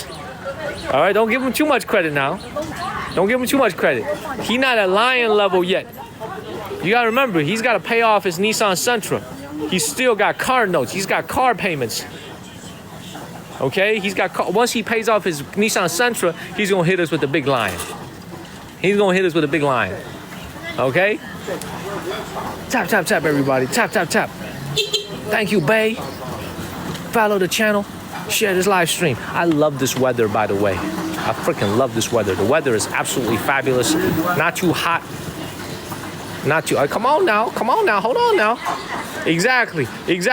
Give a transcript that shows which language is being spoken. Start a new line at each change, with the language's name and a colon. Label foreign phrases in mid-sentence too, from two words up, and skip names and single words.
English: All right, don't give him too much credit now. He's not at lion level yet. You gotta remember, he's gotta pay off his Nissan Sentra. He's still got car notes. He's got car payments. Okay, once he pays off his Nissan Sentra, he's gonna hit us with the big lion. Okay? Tap, tap, tap, everybody. Tap, tap, tap. Thank you, Bay. Follow the channel. Share this live stream. I love this weather, by the way. I freaking love this weather. The weather is absolutely fabulous. Not too hot. Not too... come on now. Hold on now. Exactly, Jeff.